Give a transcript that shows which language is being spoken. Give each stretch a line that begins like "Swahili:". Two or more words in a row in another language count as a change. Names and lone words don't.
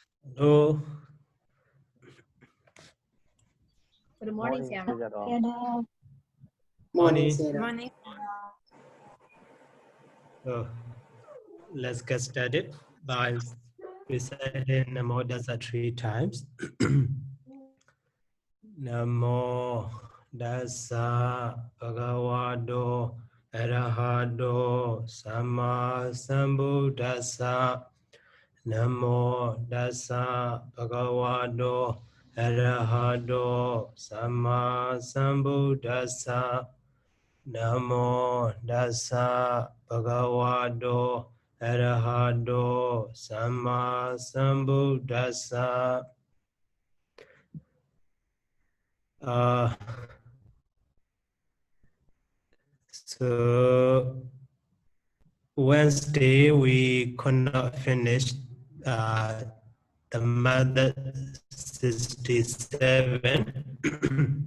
English: No. Good morning, Sayadaw. Sayadaw. Morning, Morning. Sayadaw. Morning. So let's get started by reciting Namo Dasa 3 times.
Pali: Namo Dasa Bhagavato Arahato Sama Sambuddhassa. Namo Dasa Bhagavato Arahato Sama Sambuddhassa. Namo Dasa Bhagavato Arahato Sama Sambuddhassa.
English: So Wednesday we could not finish the method 67.